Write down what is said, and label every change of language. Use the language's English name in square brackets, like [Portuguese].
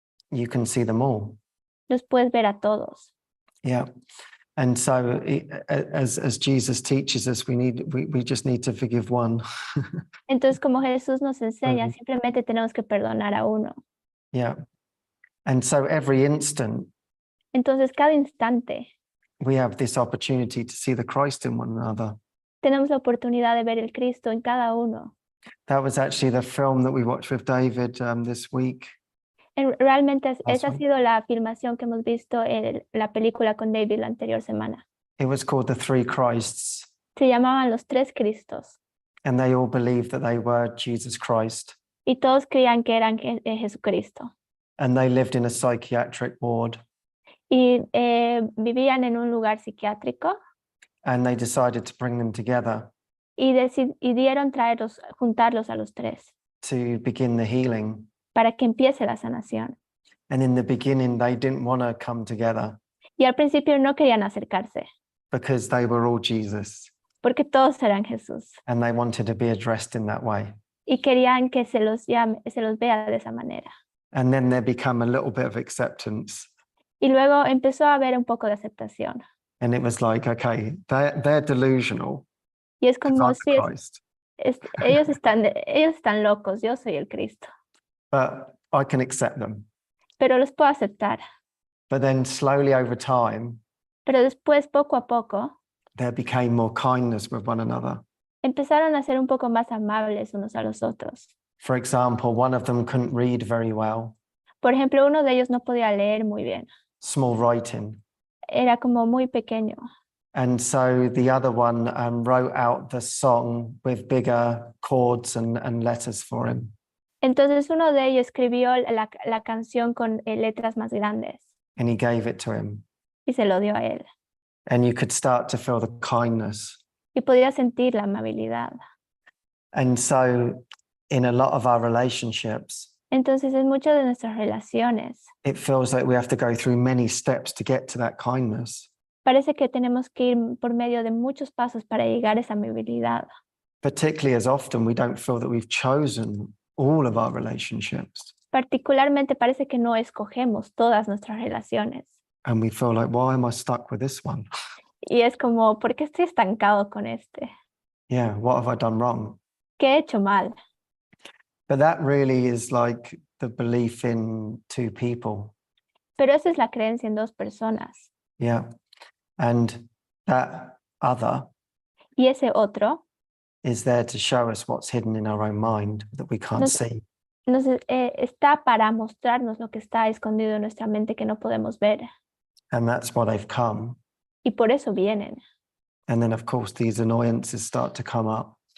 [English] you can see them all. [Spanish] los puedes ver a todos. [English] Yeah. And so as Jesus teaches us, we just need to forgive one. [Spanish] Entonces, como Jesús nos enseña, simplemente tenemos que perdonar a uno. [English] Yeah. And so every instant, [Spanish] Entonces, cada instante [English] we have this opportunity to see the Christ in one another. [Spanish] tenemos la oportunidad de ver el Cristo en cada uno. [English] That was actually the film that we watched with David this week. [Spanish] Realmente esa ha [English] Awesome. [Spanish] sido la filmación que hemos visto en la película con David la anterior semana. [English] It was called The Three Christs, [Spanish] Se llamaban los tres Cristos [English] and they all believed that they were Jesus Christ, [Spanish] y todos creían que eran Jesucristo. [English] and they lived in a psychiatric ward, [Spanish] Y vivían en un lugar psiquiátrico [English] and they decided to bring them together [Spanish] y decidieron juntarlos a los tres [English] to begin the healing. [Spanish] para que empiece la sanación. [English] And in the beginning, they didn't want to come together [Spanish] Y al principio no querían acercarse [English] because they were all Jesus, [Spanish] porque todos eran Jesús [English] and they wanted to be addressed in that way. [Spanish] y querían que se los vea de esa manera. [English] And then there became a little bit of acceptance. [Spanish] Y luego empezó a haber un poco de aceptación. [English] And it was like, okay, they're delusional. [Spanish] Y es [English] 'Cause [Spanish] como, [English] I'm the [Spanish] sí, [English] Christ. [Spanish] ellos están locos, yo soy el Cristo, [English] But I can accept them. [Spanish] pero los puedo aceptar. [English] But then slowly over time, [Spanish] Pero después, poco a poco, [English] there became more kindness with one another. [Spanish] empezaron a ser un poco más amables unos a los otros. [English] For example, one of them couldn't read very well, [Spanish] Por ejemplo, uno de ellos no podía leer muy bien, [English] small writing. [Spanish] era como muy pequeño. [English] And so the other one wrote out the song with bigger chords and letters for him. [Spanish] Entonces uno de ellos escribió la canción con letras más grandes [English] And he gave it to him. [Spanish] y se lo dio a él. [English] And you could start to feel the kindness. [Spanish] Y podía sentir la amabilidad. [English] And so in a lot of our relationships, [Spanish] Entonces en muchas de nuestras relaciones [English] it feels like we have to go through many steps to get to that kindness. [Spanish] parece que tenemos que ir por medio de muchos pasos para llegar a esa amabilidad. [English] Particularly as often we don't feel that we've chosen all of our relationships. [Spanish] Particularmente parece que no escogemos todas nuestras relaciones. [English] And we feel like, why am I stuck with this one? [Spanish] Y es como, ¿por qué estoy estancado con este? [English] Yeah, what have I done wrong? [Spanish] ¿Qué he hecho mal? [English] But that really is like the belief in two people. [Spanish] Pero esa es la creencia en dos personas. [English] Yeah. And that other [Spanish] Y ese otro [English] is there to show us what's hidden in our own mind that we can't see. [Spanish] está para mostrarnos lo que está escondido en nuestra mente que no podemos ver. [English] And that's why they've come. [Spanish] Y por eso vienen. [English] And then, of course, these annoyances start to come up.